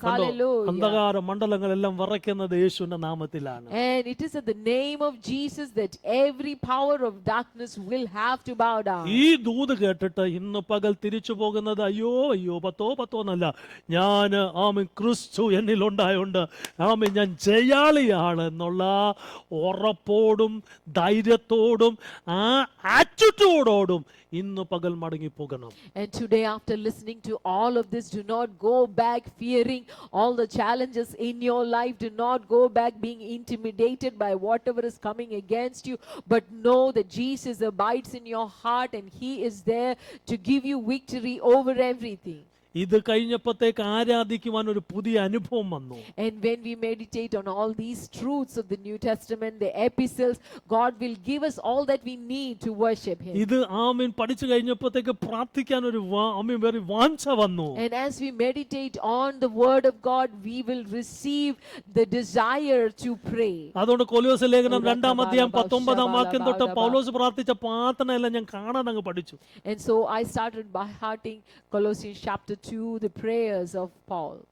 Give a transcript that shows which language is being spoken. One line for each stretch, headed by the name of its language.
Malayalam: കണ്ടോ,
English: hallelujah.
Malayalam: അന്ധകാര മണ്ഡലങ്ങളെല്ലാം വിറയ്ക്കുന്നത് യേശുവിന്റെ നാമത്തിലാണ്.
English: And it is at the name of Jesus that every power of darkness will have to bow down.
Malayalam: ഈ ദൂത് കേട്ടിട്ട് ഇന്ന് പകൽ തിരിച്ചു പോകുന്നത് അയ്യോ അയ്യോ പത്തോ എന്നല്ല, ഞാൻ ആമീൻ ക്രിസ്തു എന്നിലുണ്ടായോണ്ട് ആമീൻ ഞാൻ ജയാളിയാണ് എന്നുള്ള ഉറപ്പോടും ധൈര്യത്തോടും ആ ആറ്റിറ്റ്യൂഡോടും ഇന്ന് പകൽ മടങ്ങി പോകണം.
English: And today, after listening to all of this, do not go back fearing all the challenges in your life. Do not go back being intimidated by whatever is coming against you, but know that Jesus abides in your heart and He is there to give you victory over everything.
Malayalam: ഇത് കഴിഞ്ഞപ്പോഴത്തേക്ക് ആരാധിക്കുവാൻ ഒരു പുതിയ അനുഭവം വന്നു.
English: And when we meditate on all these truths of the New Testament, the epistles, God will give us all that we need to worship Him.
Malayalam: ഇത് ആമീൻ പഠിച്ചു കഴിഞ്ഞപ്പോഴത്തേക്ക് പ്രാർത്ഥിക്കാൻ ഒരു ആമീൻ വേറെ വാഞ്ച വന്നു.
English: And as we meditate on the word of God, we will receive the desire to pray.
Malayalam: അതുകൊണ്ട് കൊലോസ്യ ലേഖനം 2-ാം അധ്യായം 19-ാം വാക്യം തൊട്ട് പൗലോസ് പ്രാർത്ഥിച്ച പ്രാർത്ഥനയെല്ലാം ഞാൻ കാണാൻ അങ്ങ് പഠിച്ചു.
English: And so I started by hearting Colossians chapter 2, the prayers of Paul.